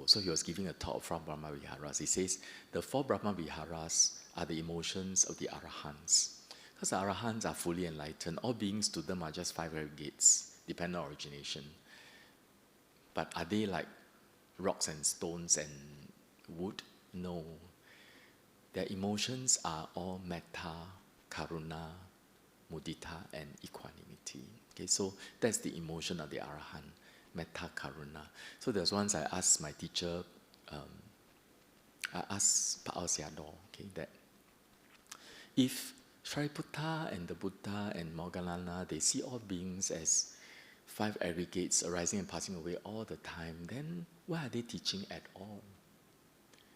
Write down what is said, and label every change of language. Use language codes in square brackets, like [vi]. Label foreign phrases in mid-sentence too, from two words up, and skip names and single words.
[en] So he was giving a talk from Brahmaviharas. He says the four Brahmaviharas are the emotions of the Arahants. Because the Arahants are fully enlightened. All beings to them are just five aggregates, dependent on origination. But are they like rocks and stones and wood? No. Their emotions are all [pi] metta, karuna, mudita, [en] and equanimity. Okay, so that's the emotion of the Arahant, [pi] metta, karuna. [en] So there's once I asked my teacher, I asked Pa Aw Siador, okay, that if Sariputta and the Buddha and Moggallana, they see all beings as five aggregates arising and passing away all the time, then why are they teaching at all?